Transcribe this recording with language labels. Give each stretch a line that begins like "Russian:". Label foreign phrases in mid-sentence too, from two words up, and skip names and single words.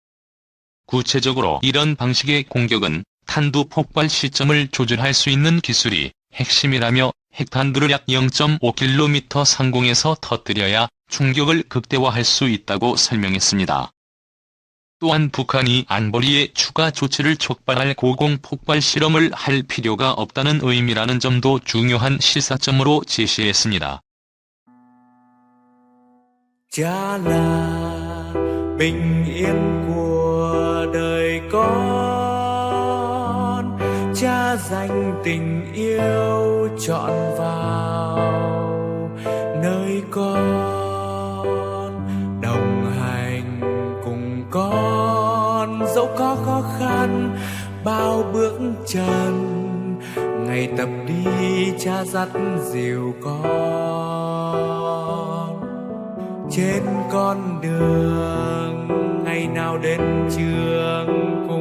Korean: 구체적으로 이런 방식의 공격은 탄두 폭발 시점을 조절할 수 있는 기술이 핵심이라며 핵탄두를 약 0.5km 상공에서 터뜨려야 충격을 극대화할 수 있다고 설명했습니다. 또한 북한이 안보리에 추가 조치를 촉발할 고공폭발 실험을 할 필요가 없다는 의미라는 점도 중요한 시사점으로 제시했습니다.
Vietnamese: Cha là bình yên của đời con, cha dành tình yêu trọn vào nơi con, đồng hành cùng con dẫu có khó khăn bao bước chân, ngày tập đi cha dắt dìu con trên con đường ngày nào đến trường